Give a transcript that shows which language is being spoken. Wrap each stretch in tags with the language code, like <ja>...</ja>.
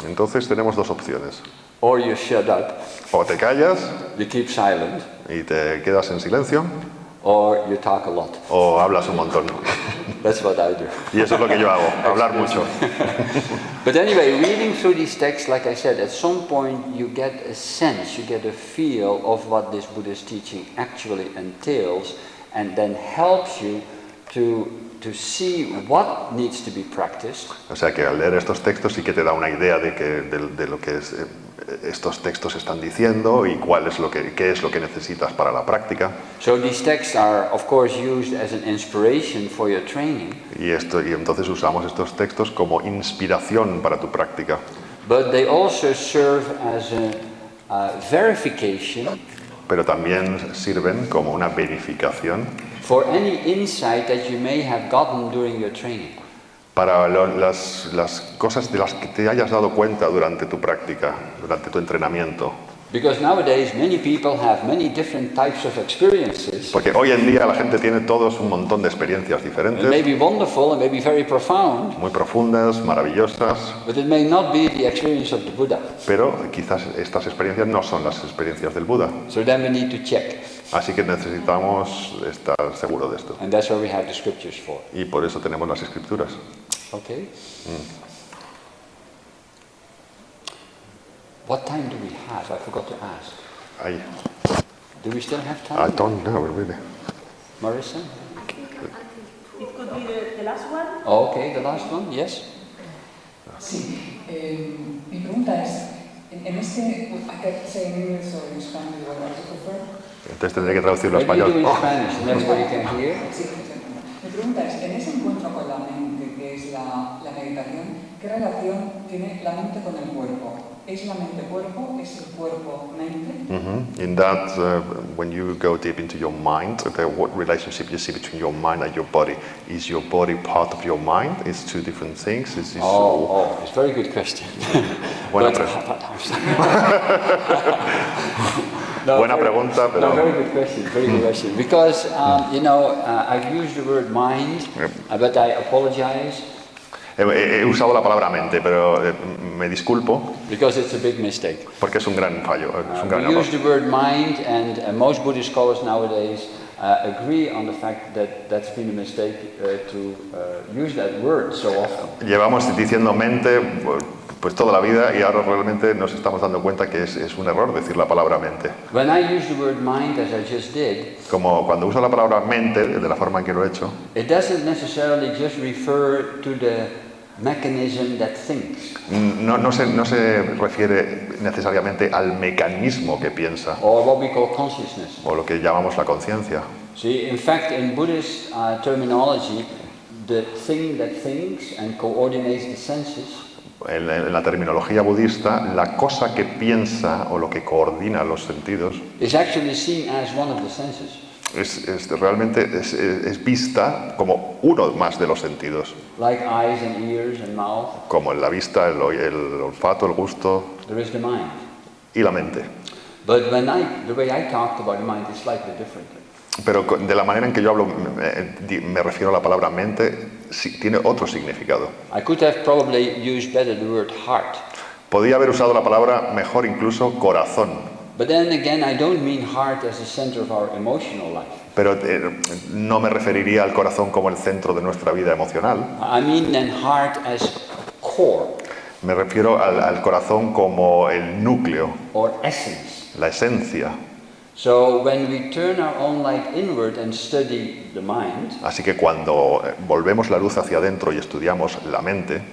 <es>Entonces tenemos dos opciones.</es> <en>Or you shut up,</en> <es>O te callas</es> <en>you keep silent,</en> <es>y te quedas en silencio,</es> <en>or you talk a lot.</en> <es>o hablas un montón.</es> <en>That's what I do.</en> <es>Y eso es lo que yo hago, hablar mucho.</es> <en>But anyway, reading through these texts, like I said, at some point you get a sense, you get a feel of what this Buddhist teaching actually entails, and then helps you to see what needs to be practiced.</en> <es>O sea que al leer estos textos sí que te da una idea de lo que estos textos están diciendo y qué es lo que necesitas para la práctica.</es> <en>So these texts are, of course, used as an inspiration for your training.</en> <es>Y entonces usamos estos textos como inspiración para tu práctica.</es> <en>But they also serve as a verification</en> <es>Pero también sirven como una verificación</es> <en>for any insight that you may have gotten during your training.</en> <es>para las cosas de las que te hayas dado cuenta durante tu práctica, durante tu entrenamiento.</es> <en>Because nowadays many people have many different types of experiences.</en> <es>Porque hoy en día la gente tiene todos un montón de experiencias</es> <en>It may</en> <es>diferentes,</es> <en>be wonderful and may be very profound,</en> <es>muy profundas, maravillosas,</es> <en>but it may not be the experience of the Buddha.</en> <es>pero quizás estas experiencias no son las experiencias del Buda.</es> <en>So then we need to check.</en> <es>Así que necesitamos estar seguros de esto.</es> <en>And that's what we have the scriptures for.</en> <es>Y por eso tenemos las escrituras.</es> <en>Okay? What time do we have? I forgot to ask.</en> <es>Ahí.</es> <en>Do we still have I time? don't know, really. Marissa? It could be the last one. Oh, okay, the last one, yes?</en> <es>Sí, mi pregunta es, en este,</es> <en>I can say in English or in Spanish, what I prefer.</en> <es>Entonces tendré que traducirlo a</es> <en>Maybe you do</en> <es>español.</es> <en>in Spanish and everybody can hear.</en> <es>Sí, mi pregunta es, en ese encuentro con la mente, que es la meditación, ¿qué relación tiene la mente con el cuerpo? ¿Es la mente cuerpo? ¿Es el cuerpo mente?</es> <en>In that, when you go deep into your mind, what relationship you see between your mind and your body? Is your body part of your mind? It's two different things? It's It's a very good question.</en> <es>Buena</es> <en>But-</en> <es>Buena pregunta, pero-</es> <en>No, very good question, very good question. Because, I've used the word mind, but I apologize</en> <es>He usado la palabra mente, pero me disculpo</es> <en>because it's a big mistake.</en> <es>porque es un gran fallo, es un gran</es> <en>We</en> <es>error.</es> <en>use the word mind, and most Buddhist scholars nowadays agree on the fact that that's been a mistake to use that word so often.</en> <es>Llevamos diciendo mente pues toda la vida y ahora realmente nos estamos dando cuenta que es un error decir la palabra mente.</es> <en>When I use the word mind, as I just did,</en> <es>Como cuando uso la palabra mente, de la forma en que lo he hecho,</es> <en>it doesn't necessarily just refer to the mechanism that thinks,</en> <es>no se refiere necesariamente al mecanismo que piensa</es> <en>or what we call consciousness.</en> <es>o lo que llamamos la conciencia.</es> <en>See, in fact, in Buddhist terminology, the thing that thinks and coordinates the senses</en> <es>En la terminología budista, la cosa que piensa o lo que coordina los sentidos</es> <en>is actually seen as one of the senses.</en> <es>realmente es vista como uno más de los sentidos,</es> <en>Like eyes and ears and mouth,</en> <es>como la vista, el olfato, el gusto</es> <en>there is the mind.</en> <es>y la mente.</es> <en>But the way I talked about the mind is slightly differently.</en> <es>Pero de la manera en que yo hablo, me refiero a la palabra mente, sí, tiene otro significado.</es> <en>I could have probably used better the word heart.</en> <es>Podía haber usado la palabra mejor incluso corazón,</es> <en>But then again, I don't mean heart as the center of our emotional life.</en> <es>pero no me referiría al corazón como el centro de nuestra vida emocional.</es> <en>I mean then heart as core.</en> <es>Me refiero al corazón como el núcleo,</es> <en>or essence.</en> <es>la esencia.</es> <en>So when we turn our own light inward and study the mind,</en> <es>Así que cuando volvemos la luz hacia adentro y estudiamos la mente,</es>